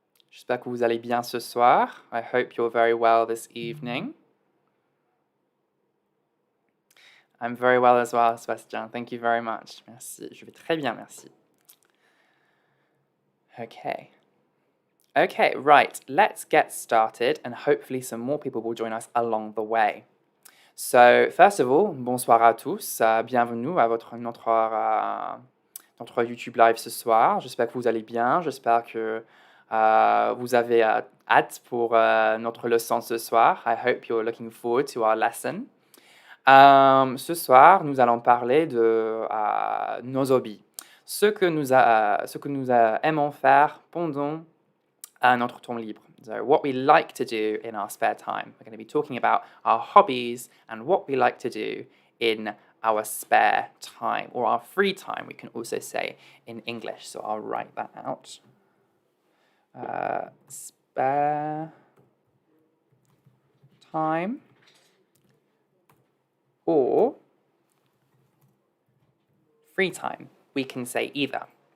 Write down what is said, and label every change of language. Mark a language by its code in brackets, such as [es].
[fr] J'espère que vous allez bien ce soir. [en] I hope you're very well this evening. I'm very well as well, Sébastien. Thank you very much. [fr] Merci. Je vais très bien, merci. [en] Okay, right. Let's get started, and hopefully some more people will join us along the way. So, first of all, [fr] bonsoir à tous. Bienvenue à notre YouTube live ce soir. J'espère que vous allez bien. J'espère que vous avez hâte pour notre leçon ce soir. [en] I hope you're looking forward to our lesson. [fr] Ce soir, nous allons parler de nos hobbies. Ce que nous aimons faire pendant notre temps libre. [en] So what we like to do in our spare time. We're going to be talking about our hobbies and what we like to do in our spare time, or our free time, we can also say in English. So I'll write that out. Spare time or free time. We can say either.